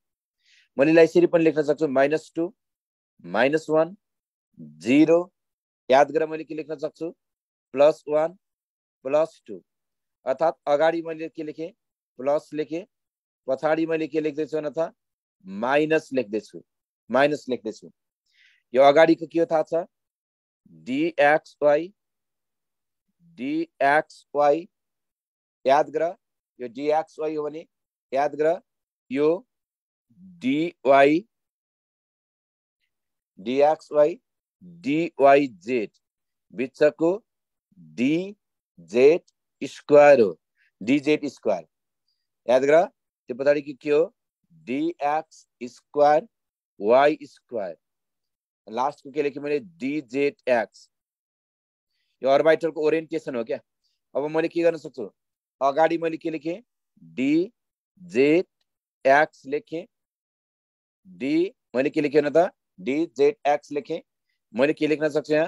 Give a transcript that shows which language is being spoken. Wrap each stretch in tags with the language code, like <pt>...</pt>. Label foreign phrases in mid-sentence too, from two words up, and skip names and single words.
<ne>मैले यसलाई यसरी पनि लेख्न सक्छु, -2 -1 0। याद गर, मैले के लेख्न सक्छु? +1 +2। अर्थात् अगाडि मैले के लेखेँ? प्लस लेखेँ, पछाडि मैले के लेख्दैछु भने त? माइनस लेख्दैछु, माइनस लेख्दैछु। यो अगाडिको के हो थाहा छ? dxy, dxy। याद गर, यो dxy हो भने याद गर, यो dy dxy dyz बिचको dz स्क्वायर हो, dz स्क्वायर। याद गर, त्यो पछाडि के हो? dx स्क्वायर y स्क्वायर। लास्ट को के लेखेँ मैले? dzx। यो अर्बिटलको ओरिएन्टेसन हो क्या। अब मैले के गर्न सक्छु? अगाडि मैले के लेखेँ? dzx लेखेँ, डी मैले के लेखेँ न त? dzx लेखेँ। मैले के लेख्न सक्छु यहाँ?</ne>